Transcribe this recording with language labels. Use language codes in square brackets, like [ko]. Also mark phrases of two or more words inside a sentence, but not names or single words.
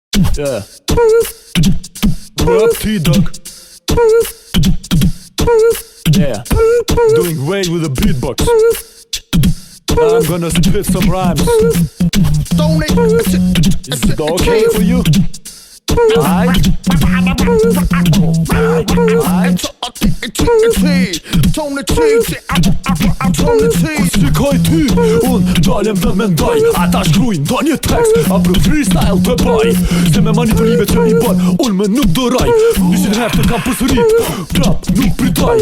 [en] Yeah. Rap T-Dog. Yeah. Doing great with the beatbox. I'm gonna spit some rhymes. Is it okay for you? Alright. [sq] Shikoj ty, unë dalem dhe mendoj. Ata shkrujnë, do një tekst, a për freestyle të baj. Se me manipulime që i bon, unë me nuk doraj. 100 herë të kam përsërit, prap nuk pritoj.